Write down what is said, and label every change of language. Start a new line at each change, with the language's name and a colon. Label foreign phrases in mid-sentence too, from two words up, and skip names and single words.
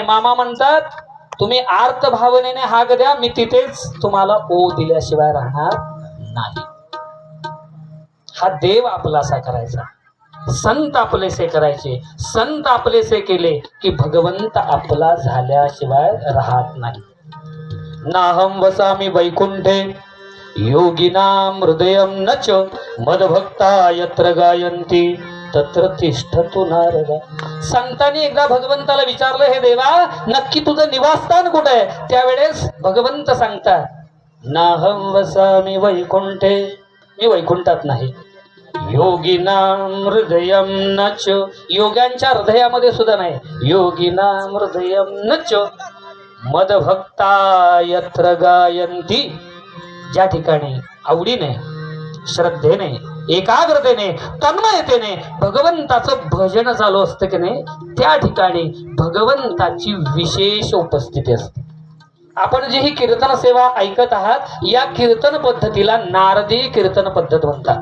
Marathi: मामा म्हणतात तुम्ही आर्त भावनेने हाक द्या, मी तिथेच तुम्हाला ओ दिल्याशिवाय राहणार नाही. हा देव आपलासा करायचा, संत आपलेसे करायचे. संत आपलेसे केले की भगवंत आपला झाल्याशिवाय राहत नाही.
Sanskrit: नाहं वसामि वैकुंठे योगिनां हृदयं नच मदभक्ता यत्र गायन्ति तत्र तिष्ठतु नारद.
Marathi: संतांनी एकदा भगवंताला विचारलं, हे देवा नक्की तुझं निवासस्थान कुठे आहे? त्यावेळेस भगवंत सांगतात,
Sanskrit: नाहं वसामि वैकुंठे,
Marathi: मी वैकुंठात नाही.
Sanskrit: योगिनां हृदयं नच,
Marathi: योग्यांच्या हृदयामध्ये सुद्धा नाही.
Sanskrit: योगिनां हृदयं नच मदभक्ता यत्र गायन्ति,
Marathi: ज्या ठिकाणी आवडीने, श्रद्धेने, एकाग्रतेने, तन्मयतेने भगवंताचं भजन चालू असतं की नाही, त्या ठिकाणी भगवंताची विशेष उपस्थिती असते. आपण जी ही कीर्तन सेवा ऐकत आहात, या कीर्तन पद्धतीला नारदीय कीर्तन पद्धत म्हणतात.